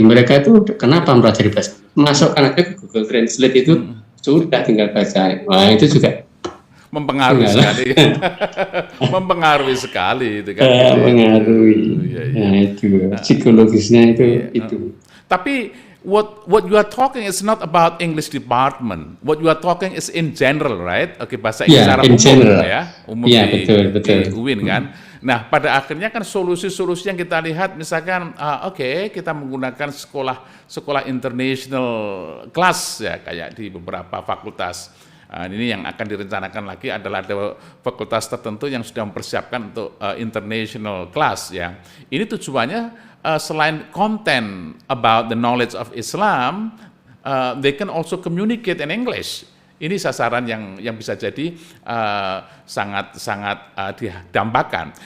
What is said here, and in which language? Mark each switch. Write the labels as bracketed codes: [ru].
[id] Mereka itu kenapa mempelajari bahasa? Masukkan aja ke Google Translate itu sudah tinggal baca. Wah, itu juga mempengaruhi sekali. Mempengaruhi sekali itu kan. Mengaruhi. Nah, itu psikologisnya itu. Tapi [en] what you are talking is not about English department. What you are talking is in general, right? [id] Oke, bahasa Inggris secara umum [en] general. [id] Ya, umum betul. di UIN kan. Nah, pada akhirnya kan solusi-solusi yang kita lihat, misalkan, kita menggunakan sekolah international class ya, kayak di beberapa fakultas. Ini yang akan direncanakan lagi adalah ada fakultas tertentu yang sudah mempersiapkan untuk international class ya. Ini tujuannya selain [en] content about the knowledge of Islam, they can also communicate in English. [id] Ini sasaran yang bisa jadi sangat didambakan.